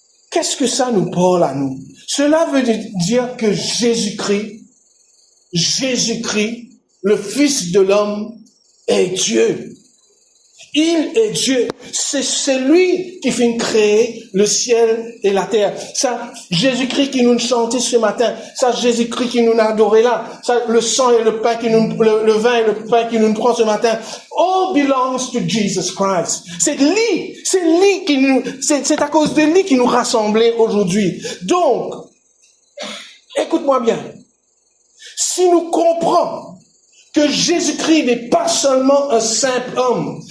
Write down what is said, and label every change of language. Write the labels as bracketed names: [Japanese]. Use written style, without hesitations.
[French] Qu'est-ce que ça nous parle à nous? Cela veut dire que Jésus-Christ, le Fils de l'homme, est Dieu. Il est Dieu. C'est lui qui fait créer le ciel et la terre. Ça, Jésus-Christ qui nous chantait ce matin. Ça, Jésus-Christ qui nous a adoré là. Ça, le sang et le pain le vin et le pain qui nous prend ce matin. [English] All belongs to Jesus Christ. [French] C'est à cause de lui qui nous rassemblait aujourd'hui. Donc, écoute-moi bien. Si nous comprenons que Jésus-Christ n'est pas seulement un simple homme.